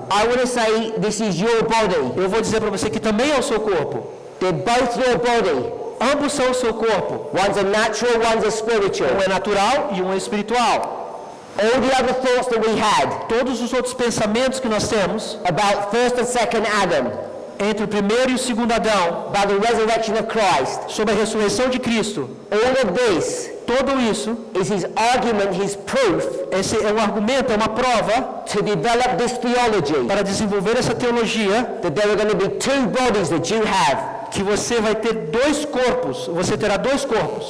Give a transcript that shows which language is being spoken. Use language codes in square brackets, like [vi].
[en] I want to say this is your body. [pt] Eu vou dizer para você que também é o seu corpo. [en] They're both your body. [pt] Ambos são o seu corpo. [en] One's a natural, one's a spiritual. [pt] Um é natural e um é espiritual. [en] All the other thoughts that we had [pt] Todos os outros pensamentos que nós temos [en] about first and second Adam, [pt] entre o primeiro e o segundo Adão, [en] about the resurrection of Christ, [pt] sobre a ressurreição de Cristo, [en] all of this [pt] tudo isso, [en] is his argument, his proof [pt] esse é um argumento, é uma prova [en] to develop this theology [pt] para desenvolver essa teologia [en] that there are going to be two bodies that you have. [pt] que você vai ter dois corpos, você terá dois corpos,